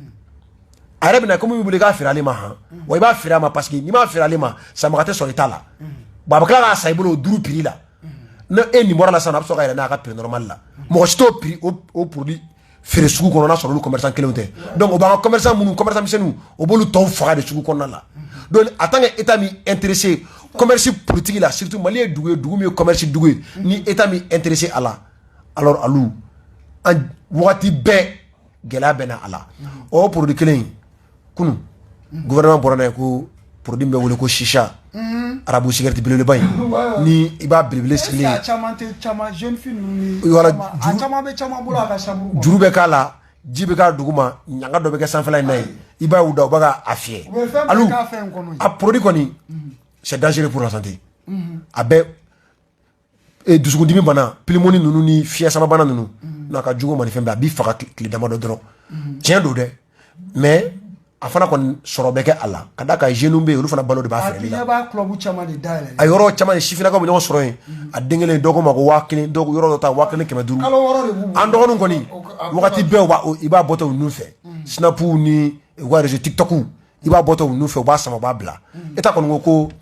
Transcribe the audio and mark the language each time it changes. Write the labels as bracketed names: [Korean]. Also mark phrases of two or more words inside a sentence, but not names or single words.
[Bambara] a yɛrɛ bɛna komi i bolo i k'a feere ale ma han wa i b'a feere a ma parce que n'i m'a feere ale ma sanbaga tɛ sɔrɔ i ta la bon a bɛ tila k'a san i bolo o 5 prix la ne e nin bɔra la sisan a bɛ sɔrɔ ka yɛlɛ n'a ka [French] prix normal [Bambara] la mɔgɔ si t'o prix o produit feere sugu kɔnɔ n'a sɔrɔ olu commerçant kelenw tɛ donc o b'an ka commerçant minnu commerçant misɛnninw o b'olu tɔw faga de sugu kɔnɔna la donc [French] en tant que état [Bambara] min intéressé [French] commerce politique [Bambara] la surtout Mali ye dugu ye dugu min ye commerce dugu ye ni état min intéressé a la alors alu an wagati bɛɛ gɛlɛya bɛ na a la o produit kelen in kunu gouvernement bɔra n'a ye ko produit bɛ wele ko shisha arabu cigarette belebeleba in ni i b'a belebele sigilen [French] jeune fille [Bambara] ninnu juru bɛ k'a la ji bɛ k'a dugu ma ɲanga dɔ bɛ kɛ sanfɛla in na ye i b'a y'u da u bɛ k'a fiyɛ alu a produit kɔni [French] c'est dangereux pour la santé [Bambara] a bɛ dusukundimi bana pneumonie ninnu ni fiɲɛ sama bana ninnu n'a ka jugu ma ni fɛn bɛɛ a b'i faga tile damadɔ dɔrɔn tiɲɛ don dɛ mais a fana kɔni sɔrɔ bɛ kɛ a la ka d'a kan jeunes bɛ yen olu fana balo de b'a feereli la a yɔrɔ caman de sifinnakaw bɛ ɲɔgɔn sɔrɔ yen a den kelen dɔw ko ma ko 1000 dɔw yɔrɔ dɔ ta 1500 an dɔgɔninw kɔni wagati bɛɛ i b'a bɔtɔ u nun fɛ snapu ni u ka réseau tiktok i b'a bɔtɔ u nun fɛ u b'a sama u b'a bila état kɔni ko